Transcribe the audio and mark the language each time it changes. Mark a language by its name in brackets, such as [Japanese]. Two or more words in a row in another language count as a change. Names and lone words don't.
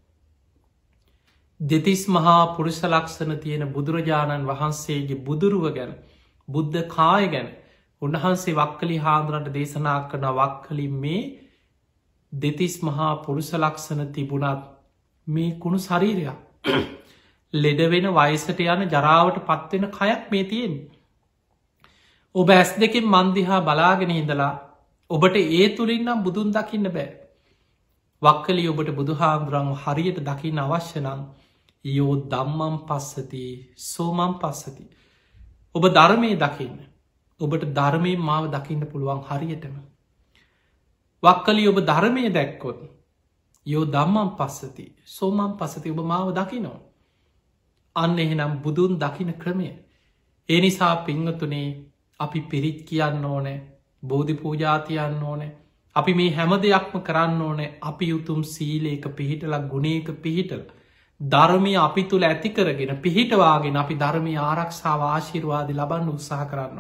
[Sinhala] දෙතිස් මහා පුරුෂ ලක්ෂණ තියෙන බුදුරජාණන් වහන්සේගේ බුදුරුව ගැන බුද්ධ කාය ගැන උන්වහන්සේ වක්කලි හාදුරට දේශනා කරන වක්කලි මේ දෙතිස් මහා පුරුෂ ලක්ෂණ තිබුණත් මේ කුණු ශරීරයක් ලෙඩවෙන වයසට යන ජරාවට පත්වෙන කයක් මේ තියෙන්. ඔබ ඇස් දෙකින් මන්දිහා බලාගෙන ඉඳලා ඔබට ඒ තුළින්නම් බුදුන් දකින්න බෑ. වක්කලි ඔබට බුදුහාමුදුරන් හරියට දකින්න අවශ්‍යනං [Pali] යෝ දම්මම් පස්සති සෝමම් පස්සති. [Sinhala] ඔබ ධර්මය දකින්න. ඔබට ධර්මය මාව දකින්න පුළුවන් හරියටම. වක්කලි ඔබ ධර්මය දැක්කොත් [Pali] යෝ දම්මම් පස්සති සෝමම් පස්සති [Sinhala] ඔබ මාව දකිනෝ. අන්න එහෙනම් බුදුන් දකින ක්‍රමය. ඒ නිසා පිංහතුනේ අපි පිරිත් කියන්න ඕනෑ බෝධි පූජාතියන්න ඕනෑ අපි මේ හැම දෙයක්ම කරන්න ඕනෑ අපි උතුම් සීලේක පිහිටලක් ගුණේක පිහිටල ධර්මය අපි තුළ ඇති කරගෙන පිහිටවාගෙන අපි ධර්මය ආරක්ෂාව ආශිර්වාදි ලබන්න උත්සාහ කරන්නවා.